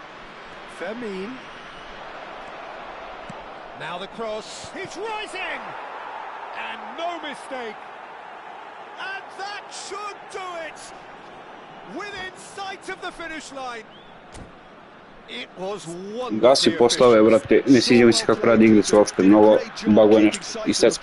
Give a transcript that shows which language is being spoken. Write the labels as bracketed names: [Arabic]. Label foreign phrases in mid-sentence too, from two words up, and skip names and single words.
[English] Fermin. Now the cross. He's rising! And no mistake. And that should do it! Within sight of the finish line. It was [Serbian] Gasi [English] wonderfully [Serbian] posle ove, [English] efficient. [Serbian] brate, ne sviđa mi se kako radi igricu uopšte, mnogo baguje nešto i sve.